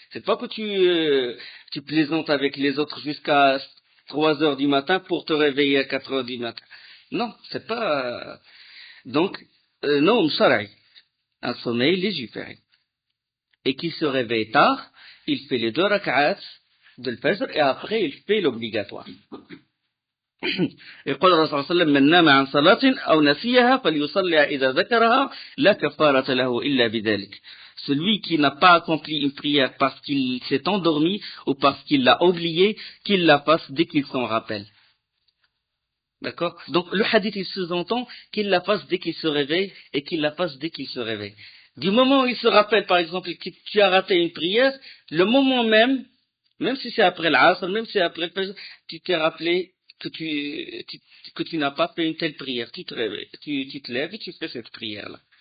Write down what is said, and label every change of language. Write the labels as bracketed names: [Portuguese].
[French] C'est pas que tu plaisantes avec les autres jusqu'à 3 heures du matin pour te réveiller à 4 heures du matin. Non, c'est pas, donc, non, sar'i. Un sommeil légiféré. Et qui se réveille tard, il fait les 2 rak'ats de l'Fajr et après il fait l'obligatoire. [Arabic] يقول الرسول صلى الله عليه وسلم من نام عن صلاة أو نسيها فليصلي إذا ذكرها لا كفارة له إلا بذلك. [French] Celui qui n'a pas accompli une prière parce qu'il s'est endormi ou parce qu'il l'a oublié, qu'il la fasse dès qu'il s'en rappelle. D'accord? Donc le hadith il sous-entend qu'il la fasse dès qu'il se réveille et qu'il la fasse dès qu'il se réveille. Du moment où il se rappelle par exemple que tu as raté une prière, le moment même, même si c'est après l'Asr, même si c'est après le Fajr, tu t'es rappelé que tu n'as pas fait une telle prière, tu te réveilles, tu te lèves et tu fais cette prière-là.